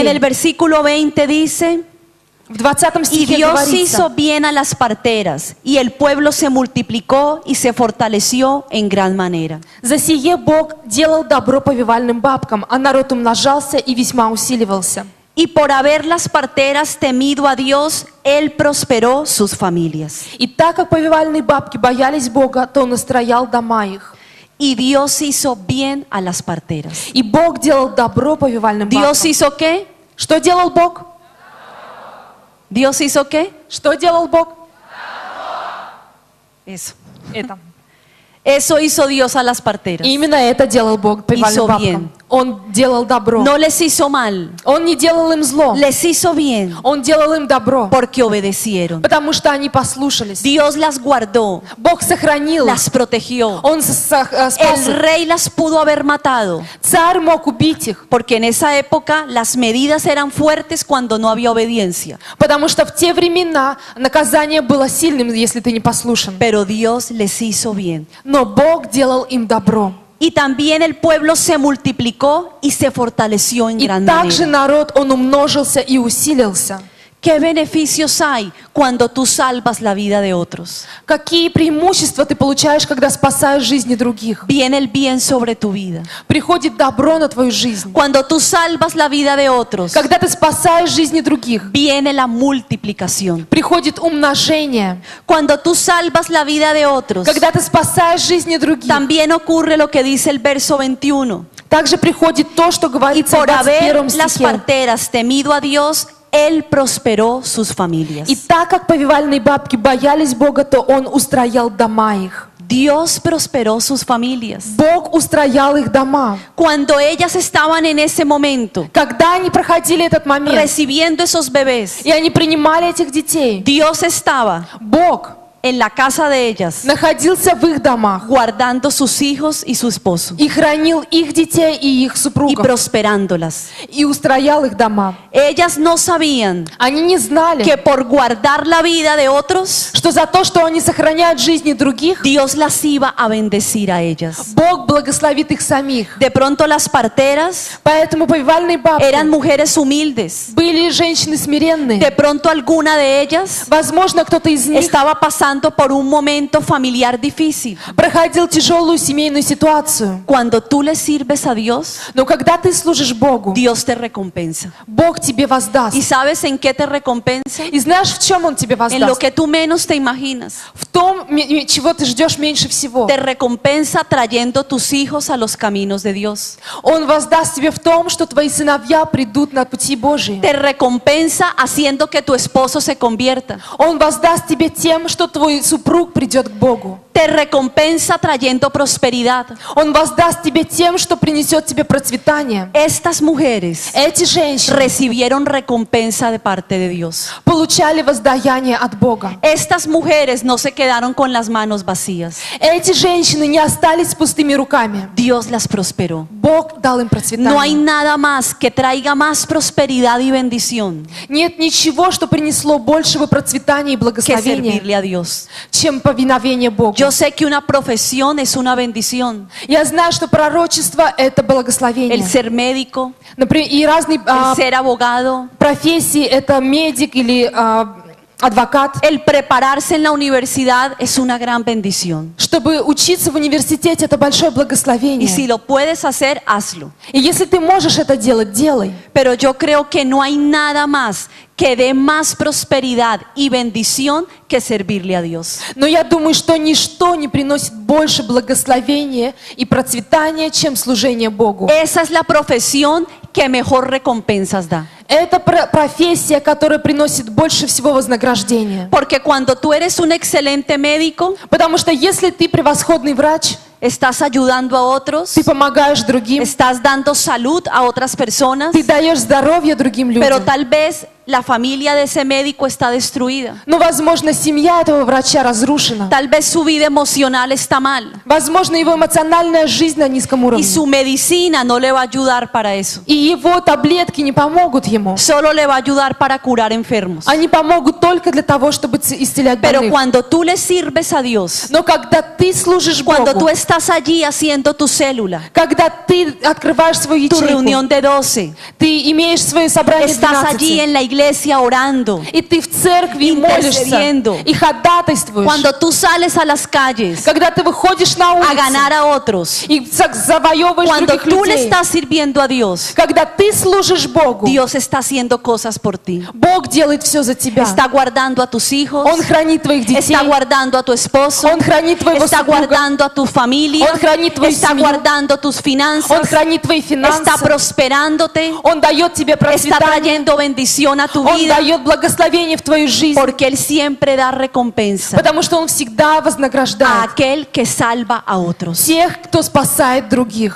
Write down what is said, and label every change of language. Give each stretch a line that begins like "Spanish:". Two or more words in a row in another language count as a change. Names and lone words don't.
Spanish: En el versículo 20 dice:
Russian: В 20
Spanish: y
Russian: стихе
Spanish: Dios
Russian: говорится:
Spanish: hizo bien a las parteras, y el pueblo se multiplicó y se fortaleció en gran manera.
Russian: «За сие Бог делал добро повивальным бабкам, а народ умножался и весьма усиливался».
Spanish: Y por haber las parteras temido a Dios, Él prosperó sus familias.
Russian: И так как повивальные бабки боялись Бога, то Он устроял дома их.
Spanish: Y Dios hizo bien a las parteras.
Russian: И Бог делал добро повивальным
Spanish: ¿Dios
Russian: бабкам.
Spanish: hizo qué?
Russian: Что делал Бог?
Spanish: ¿Dios hizo qué?
Russian: Что делал Бог?
Spanish: Eso.
Russian: Это.
Spanish: Eso hizo Dios a las parteras.
Russian: И именно это делал Бог повивальным
Spanish: Hizo
Russian: бабкам.
Spanish: bien.
Russian: Он делал добро.
Spanish: No les hizo mal,
Russian: Он не делал им зло.
Spanish: les hizo bien
Russian: Он делал им добро,
Spanish: porque obedecieron.
Russian: потому что они послушались.
Spanish: Dios las guardó,
Russian: Бог сохранил их.
Spanish: las protegió.
Russian: Он спас
Spanish: El
Russian: их.
Spanish: rey las pudo haber matado,
Russian: Царь мог убить их,
Spanish: porque en esa época las medidas eran fuertes cuando no había obediencia.
Russian: потому что в те времена наказание было сильным, если ты не послушен.
Spanish: Pero Dios les hizo bien.
Russian: Но Бог делал им добро.
Spanish: Y también el pueblo se multiplicó y se fortaleció en
Russian: И
Spanish: gran
Russian: также
Spanish: manera.
Russian: народ, он умножился и усилился.
Spanish: ¿Qué beneficios hay cuando tú salvas la vida de otros?
Russian: Какие преимущества ты получаешь, когда спасаешь жизни других?
Spanish: Viene el bien sobre tu vida.
Russian: Приходит добро на твою жизнь.
Spanish: Cuando tú salvas la vida de otros,
Russian: Когда ты спасаешь жизни других,
Spanish: viene la multiplicación.
Russian: приходит умножение.
Spanish: Cuando tú salvas la vida de otros,
Russian: Когда ты спасаешь жизни других,
Spanish: también ocurre lo que dice el verso 21.
Russian: также приходит то, что
Spanish: Y
Russian: говорится в
Spanish: por haber
Russian: 21
Spanish: las
Russian: стихе.
Spanish: parteras temido a Dios, Él prosperó sus familias.
Russian: И так как повивальные бабки боялись Бога, то Он устроял дома их.
Spanish: Dios prosperó sus familias.
Russian: Бог устроял их дома.
Spanish: Cuando ellas estaban en ese momento
Russian: Когда они проходили этот момент,
Spanish: recibiendo esos bebés,
Russian: и они принимали этих детей,
Spanish: Dios estaba
Russian: Бог
Spanish: en la casa de ellas
Russian: находился в их домах
Spanish: guardando sus hijos y su esposo
Russian: и хранил их детей и их
Spanish: y
Russian: супругов,
Spanish: prosperándolas.
Russian: и устроял их дома.
Spanish: Ellas no sabían
Russian: Они не знали,
Spanish: que por guardar la vida de otros,
Russian: что за то, что они сохраняют жизни других,
Spanish: Dios las iba a bendecir a ellas.
Russian: Бог благословит их самих.
Spanish: De pronto las parteras
Russian: Поэтому повивальные бабки
Spanish: eran mujeres humildes.
Russian: были женщины смиренные.
Spanish: De pronto alguna de ellas
Russian: Возможно, кто-то из них
Spanish: estaba pasando por un momento familiar difícil.
Russian: проходил тяжелую семейную ситуацию.
Spanish: Cuando tú le sirves a Dios,
Russian: Но когда ты служишь Богу,
Spanish: Dios te recompensa.
Russian: Бог тебе воздаст.
Spanish: ¿Y sabes en qué te recompensa?
Russian: И знаешь, в чем Он тебе
Spanish: En lo
Russian: воздаст?
Spanish: que tú menos te imaginas.
Russian: В том, чего ты ждешь меньше всего.
Spanish: Te recompensa trayendo tus hijos a los caminos de Dios.
Russian: Он воздаст тебе в том, что твои сыновья придут на пути Божьи.
Spanish: Te recompensa haciendo que tu esposo se convierta.
Russian: Он воздаст тебе тем, что твой супруг придет к Богу.
Spanish: Te recompensa trayendo prosperidad.
Russian: Он воздаст тебе тем, что принесет тебе процветание.
Spanish: Estas mujeres
Russian: Эти женщины
Spanish: recibieron recompensa de parte de Dios.
Russian: получали воздаяние от Бога.
Spanish: Estas mujeres no se quedaron con las manos vacías.
Russian: Эти женщины не остались с пустыми руками.
Spanish: Dios las prosperó.
Russian: Бог дал им
Spanish: No hay
Russian: процветание.
Spanish: nada más que traiga más prosperidad y bendición
Russian: Нет ничего, что принесло большего процветания и
Spanish: que
Russian: благословения,
Spanish: servirle a Dios.
Russian: чем повиновение Богу.
Spanish: Yo sé que una profesión es una bendición.
Russian: Я знаю, что пророчество – это благословение.
Spanish: El ser médico,
Russian: Например, и разные
Spanish: el ser abogado,
Russian: профессии – это медик или адвокат.
Spanish: el prepararse en la universidad es una gran bendición.
Russian: Чтобы учиться в университете – это большое
Spanish: Y si
Russian: благословение.
Spanish: lo puedes hacer, hazlo.
Russian: И если ты можешь это делать, делай.
Spanish: Pero yo creo que no hay nada más que dé más prosperidad y bendición que servirle a Dios.
Russian: Но я думаю, что ничто не приносит больше благословения и процветания, чем служение Богу.
Spanish: Esa es la profesión que mejor recompensas da.
Russian: Это профессия, которая приносит больше всего вознаграждения.
Spanish: Porque cuando tú eres un excelente médico,
Russian: Потому что если ты превосходный врач,
Spanish: estás ayudando a otros,
Russian: ты помогаешь другим,
Spanish: estás dando salud a otras personas,
Russian: ты даешь здоровье другим
Spanish: pero
Russian: людям.
Spanish: tal vez la familia de ese médico está destruida.
Russian: Но, возможно, семья этого врача разрушена.
Spanish: Tal vez su vida emocional está mal
Russian: Возможно, его эмоциональная жизнь на низком
Spanish: y
Russian: уровне.
Spanish: su medicina no le va a ayudar para eso.
Russian: И его таблетки не помогут ему.
Spanish: Solo le va a ayudar para curar enfermos.
Russian: Они помогут только для того, чтобы исцелять
Spanish: Pero
Russian: больных.
Spanish: cuando tú le sirves a Dios,
Russian: Но когда ты служишь
Spanish: cuando tú
Russian: Богу,
Spanish: estás allí haciendo tu célula,
Russian: когда ты открываешь свою
Spanish: tu
Russian: ячейку,
Spanish: reunión de 12,
Russian: ты имеешь свое собрание
Spanish: estás allí
Russian: 12,
Spanish: en la iglesia orando,
Russian: и ты в церкви молишься
Spanish: intercediendo.
Russian: и ходатайствуешь.
Spanish: cuando tú sales a las calles
Russian: Когда ты выходишь на
Spanish: a ganar
Russian: улицу
Spanish: a otros,
Russian: и завоевываешь
Spanish: cuando
Russian: других
Spanish: tú le
Russian: людей,
Spanish: estás sirviendo a Dios,
Russian: когда ты служишь Богу,
Spanish: Dios está haciendo cosas por ti.
Russian: Бог делает все за тебя.
Spanish: Está guardando a tus hijos,
Russian: Он хранит твоих детей,
Spanish: está guardando a tu esposo,
Russian: Он хранит твоего
Spanish: está
Russian: супруга,
Spanish: guardando a tu familia,
Russian: Он хранит твою
Spanish: está
Russian: семью,
Spanish: guardando tus
Russian: Он
Spanish: finanzas,
Russian: хранит твои
Spanish: está
Russian: финансы,
Spanish: prosperándote,
Russian: Он дает тебе
Spanish: está
Russian: процветание,
Spanish: trayendo bendición a tu
Russian: Он
Spanish: vida,
Russian: дает благословение в твою жизнь,
Spanish: porque Él siempre da recompensa
Russian: потому что Он всегда
Spanish: a
Russian: вознаграждает
Spanish: aquel que salva a otros.
Russian: тех, кто спасает других.